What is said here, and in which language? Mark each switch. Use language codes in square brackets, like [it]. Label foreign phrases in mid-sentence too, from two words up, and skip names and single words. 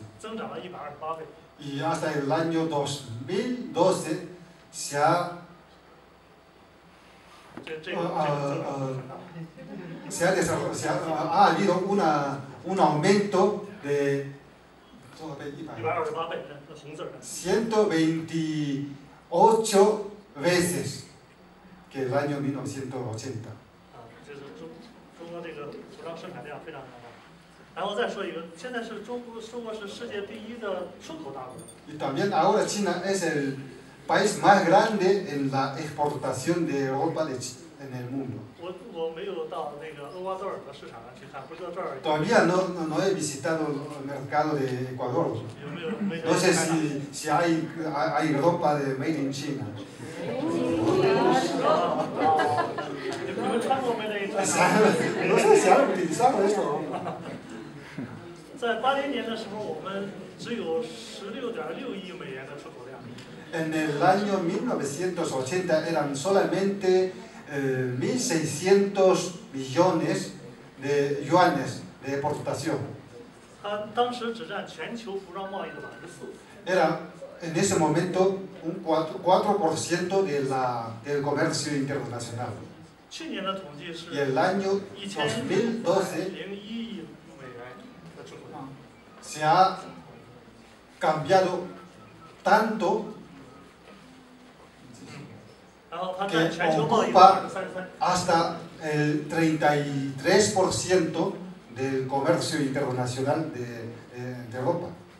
[es] Y hasta el año 2012 ha habido un aumento de 128 veces que el año 1980. [zh] 然后再说一个，现在是中国是世界第1的出口大国。 [es] Y también ahora China es el país más grande en la exportación de ropa en el mundo. [zh] 我没有到那个厄瓜多尔的市场上去看，不知道这儿。 [es] Todavía no he visitado el mercado de Ecuador. No sé si hay ropa de [en] Made in China. [zh] 你们穿过没？那一穿。 [es] No sé si han utilizado esto. [zh] 在80年的时候，我们只有16.6亿美元的出口量。 [es] En el año 1980 eran solamente 1.600 millones de yuanes de exportación. [zh] 它当时只占全球服装贸易的4%。 [es] Era en ese momento un 4% del comercio internacional. [zh] 去年的统计是 [es] Y el año 2012 [zh] 1001 亿美元的出口量。 [es] se ha cambiado tanto que ocupa hasta el 33% del comercio internacional de ropa.